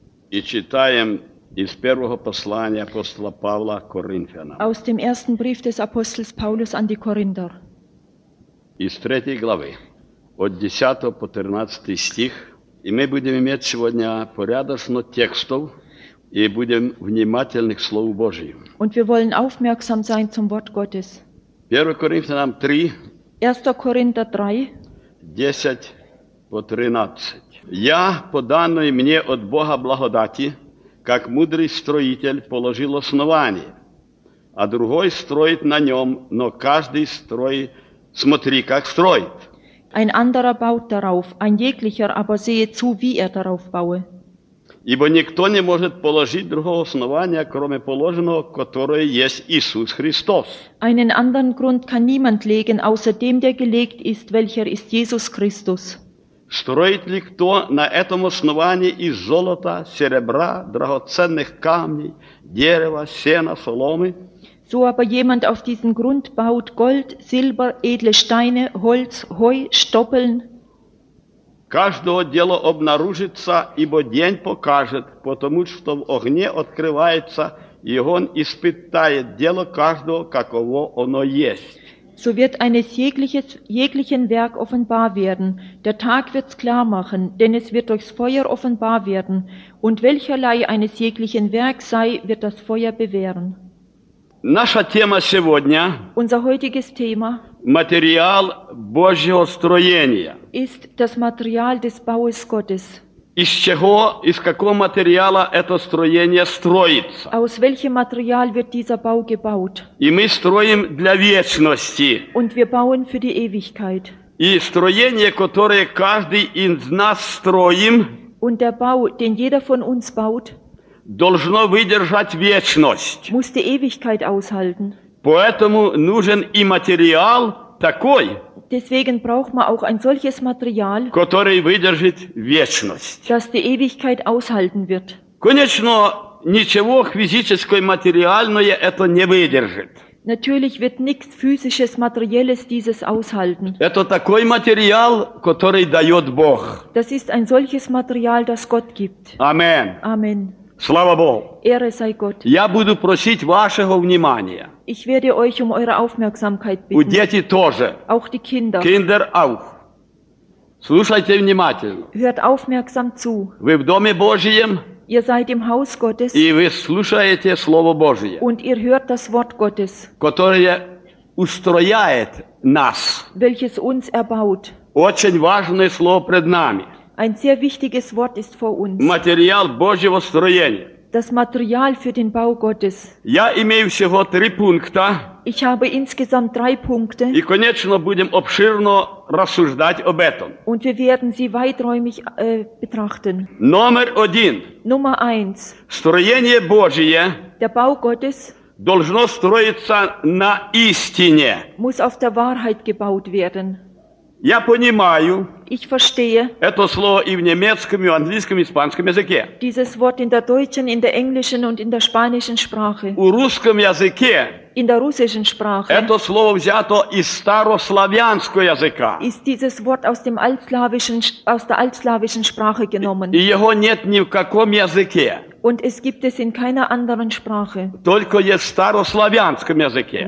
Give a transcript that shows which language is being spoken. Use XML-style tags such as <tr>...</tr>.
<ru>И читаем из первого послания апостола Павла к Коринфянам.</ru> <de>Aus dem ersten Brief des Apostels Paulus an die Korinther.</de> <ru>Из третьей главы, от 10 по 13 стих. И мы будем иметь сегодня порядочно текстов и будем внимательны к Слову Божию.</ru> <de>Und wir wollen aufmerksam sein zum Wort Gottes.</de> <ru>1 Коринфянам 3, 1 Коринфянам 3, 10 по 13. «Я, по данной мне от Бога благодати, как мудрый строитель, положил основание, а другой строит на нем, но каждый строит, смотри, как строит».</ru> <de>Ein anderer baut darauf, ein jeglicher aber sehe zu, wie er darauf baue.</de> <ru>Ибо никто не может положить другого основания, кроме положенного, которое есть Иисус Христос.</ru> <de>Einen anderen Grund kann niemand legen, außer dem, der gelegt ist, welcher ist Jesus Christus.</de> <ru>Строит ли кто на этом основании из золота, серебра, драгоценных камней, дерева, сена, соломы?</ru> <de>So aber jemand auf diesen Grund baut Gold, Silber, edle Steine, Holz, Heu, Stoppeln.</de> <ru>Каждое дело обнаружится, ибо день покажет, потому что в огне открывается, и он испытает дело каждого, каково оно есть.</ru> <de>So wird eines jeglichen Werk offenbar werden. Der Tag wird's klar machen, denn es wird durchs Feuer offenbar werden. Und welcherlei eines jeglichen Werk sei, wird das Feuer bewähren.</de> <ru>Наша тема сегодня,</ru> <de>unser heutiges Thema,</de> <ru>материал Божьего строения.</ru> <de>Ist das Material des Baues Gottes.</de> <ru>Из чего, из какого материала это строение строится?</ru> <de>Aus welchem Material wird dieser Bau gebaut?</de> <ru>И мы строим для вечности.</ru> <de>Und wir bauen für die Ewigkeit.</de> <ru>И строение, которое каждый из нас строим,</ru> <de>Und der Bau, den jeder von uns baut,</de> <ru>должно выдержать вечность.</ru> <de>Muss die Ewigkeit aushalten.</de> <ru>Поэтому нужен и материал такой,</ru> <de>Deswegen braucht man auch ein solches Material,</de> <ru>который выдержит вечность.</ru> <de>Das die Ewigkeit aushalten wird.</de> <ru>Конечно, ничего физическое, материальное это не выдержит.</ru> <de>Natürlich wird nichts physisches, materielles dieses aushalten.</de> <ru>Это такой материал, который дает Бог.</ru> <de>Das ist ein solches Material, das Gott gibt. Amen. Amen.</de> <ru>Слава Богу.</ru> <de>Ehre sei Gott.</de> <ru>Я буду просить вашего внимания.</ru> <de>Ich werde euch um eure Aufmerksamkeit bitten.</de> <ru>У дети тоже.</ru> <de>Auch die Kinder. Kinder auch.</de> <ru>Слушайте внимательно.</ru> <de>Hört aufmerksam zu.</de> <ru>Вы в доме Божьем.</ru> <de>Ihr seid im Haus Gottes.</de> <ru>И вы слушаете Слово Божие.</ru> <de>Und ihr hört das Wort Gottes.</de> <ru>Которое устрояет нас.</ru> <de>Welches uns erbaut.</de> <ru>Очень важное слово пред нами.</ru> <de>Ein sehr wichtiges Wort ist vor uns.</de> <ru>Материал Божьего строения.</ru> <de>Das Material für den Bau Gottes.</de> <ru>Я имею всего три пункта.</ru> <de>Ich habe insgesamt drei Punkte.</de> <ru>И, конечно, будем обширно рассуждать об этом.</ru> <de>Und wir werden sie weiträumig betrachten.</de> <ru>Номер один.</ru> <de>Nummer eins.</de> <ru>Строение Божие.</ru> <de>Der Bau Gottes.</de> <ru>Должно строиться на истине.</ru> <de>Muss auf der Wahrheit gebaut werden.</de> <ru>Я понимаю.</ru> <de>Ich verstehe.</de> <ru>Это слово и в немецком, и в английском, и в испанском языке.</ru> <de>Dieses Wort in der deutschen, in der englischen und in der spanischen Sprache.</de> <ru>У русском языке.</ru> <de>In der russischen Sprache.</de> <ru>Это слово взято из старославянского языка.</ru> <de>Ist dieses Wort aus dem altslawischen, aus der altslawischen Sprache genommen.</de> <ru>И его нет ни в каком языке.</ru> <de>Und es gibt es in keiner anderen Sprache.</de> <ru>Только есть в старославянском языке.</ru>